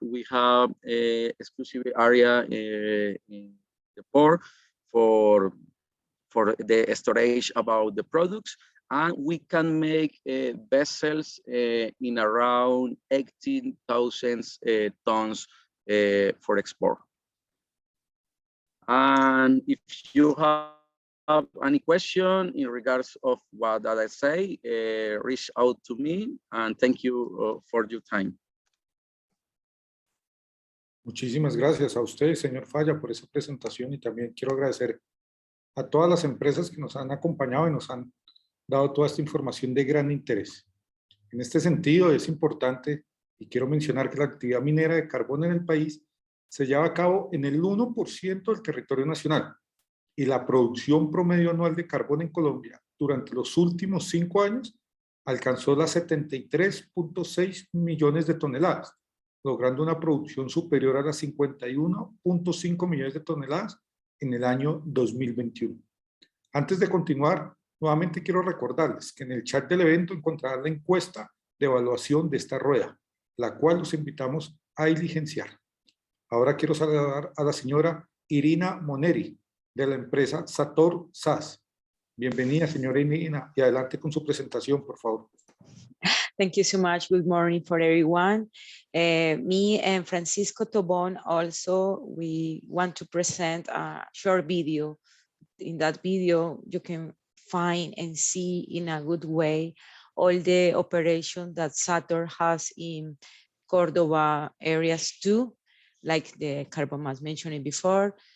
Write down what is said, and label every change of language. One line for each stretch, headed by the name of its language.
English: We have a exclusive area in the port for the storage about the products, and we can make vessels in around 18,000 tons for export. And if you have any question in regards of what I say, reach out to me, and thank you for your time.
Spanish: Muchísimas gracias a usted, señor Falla, por esa presentación, y también quiero agradecer a todas las empresas que nos han acompañado y nos han dado toda esta información de gran interés. En este sentido, es importante, y quiero mencionar que la actividad minera de carbón en el país se lleva a cabo en el 1% del territorio nacional, y la producción promedio anual de carbón en Colombia durante los últimos 5 años alcanzó las 73.6 millones de toneladas, logrando una producción superior a las 51.5 millones de toneladas en el año 2021. Antes de continuar, nuevamente quiero recordarles que en el chat del evento encontrarán la encuesta de evaluación de esta rueda, la cual los invitamos a diligenciar. Ahora quiero saludar a la señora Irina Moneri, de la empresa Sator SAS. Bienvenida, señora Irina, y adelante con su presentación, por favor.
English: Thank you so much. Good morning for everyone. Me and Francisco Tobon also, we want to present a short video. In that video, you can find and see in a good way all the operation that Sator has in Córdoba areas too, like the carbon was mentioned before.